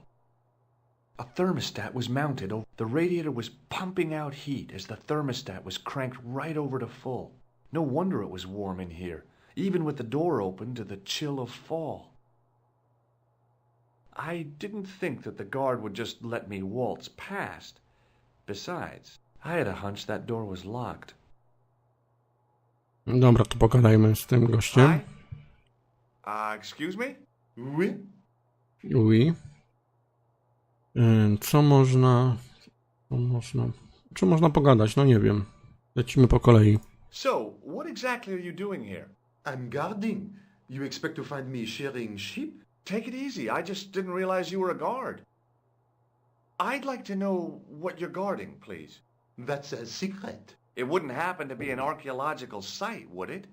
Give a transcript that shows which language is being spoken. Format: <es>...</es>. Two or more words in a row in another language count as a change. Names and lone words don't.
<en>A thermostat was mounted over. The radiator was pumping out heat as the thermostat was cranked right over to full. No wonder it was warm in here, even with the door open to the chill of fall. I didn't think that the guard would just let me waltz past. Besides, I had a hunch that door was locked.</en> <pl>Dobra, to pogadajmy z tym gościem.</pl> <en>Hi? Excuse me? Oui? Oui.</en> <pl>Co można... Czy można pogadać? No nie wiem. Lecimy po kolei.</pl> <en>So, what exactly are you doing here? I'm guarding. You expect to find me shearing sheep? Take it easy. I just didn't realize you were a guard. I'd like to know what you're guarding, please. That's a secret. It wouldn't happen to be an archaeological site, would it?</en>